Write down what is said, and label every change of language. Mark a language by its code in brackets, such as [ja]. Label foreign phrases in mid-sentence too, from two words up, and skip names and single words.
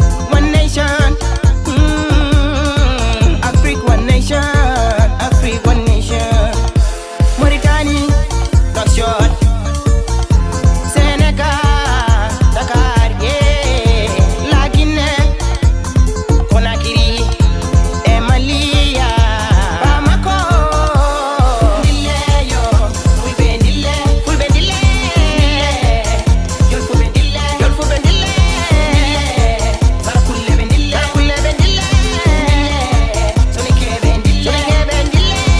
[en] One nation, mm, Afrique, one nation, Afrique, one nation. [fr] Mauritanie, Nouakchott. Sénégal, Dakar, [en] yeah. [fr] La Guinée, Conakry, et Mali, yeah. Bamako. [ff] Dille yo, fulɓe dille, fulɓe dille. Yol fu ɓe dille, yol fu ɓe dille. Sara fulle ɓe dille, sara fulle ɓe dille. Sonike ɓe dille, sonike ɓe dille.